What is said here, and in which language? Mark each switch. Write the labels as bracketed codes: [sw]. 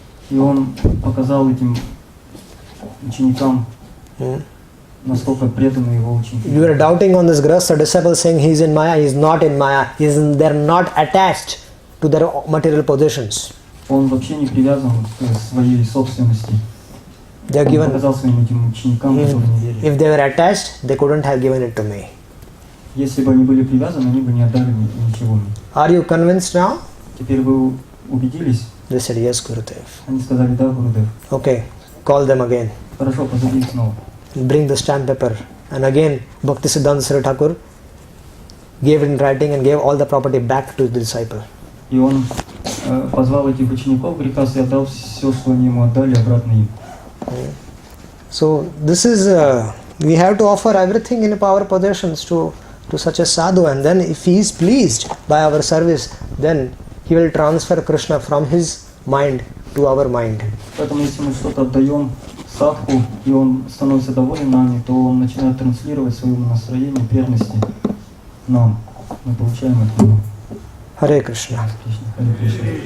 [ru] И он показал этим ученикам, насколько преданы его ученики. [en] You are doubting on this Grahastha disciple, saying he is in Maya. He is not in Maya. They are not attached to their material possessions. [ru] Он вообще не привязан к своей собственности. [en] They are [ru] Он [en] given. [ru] показал своим этим ученикам, которые не верили. [en] If they were attached, they couldn't have given it to me. [ru] Если бы они были привязаны, они бы не отдали ничего мне. [en] Are you convinced now? [ru] Теперь вы убедились? [en] They said yes, Gurudev. [ru] Они сказали, да, Гурудев. [en] Okay, call them again. [ru] Хорошо, позови их снова. [en] Bring the stamp paper. And again, Bhaktisiddhanta Saraswati Thakur gave it in writing and gave all the property back to the disciple. [ru] И он позвал этих учеников грехастха и отдал все, что они ему отдали, обратно им. [en] So this is, we have to offer everything in our possessions to such a sadhu, and then if he is pleased by our service, then he will transfer Krishna from his mind to our mind. [ru] Поэтому если мы что-то отдаем садху, и он становится доволен нами, то он начинает транслировать свое настроение преданности нам. Мы получаем от него. [en] Hare Krishna. [ru] Харе Кришна.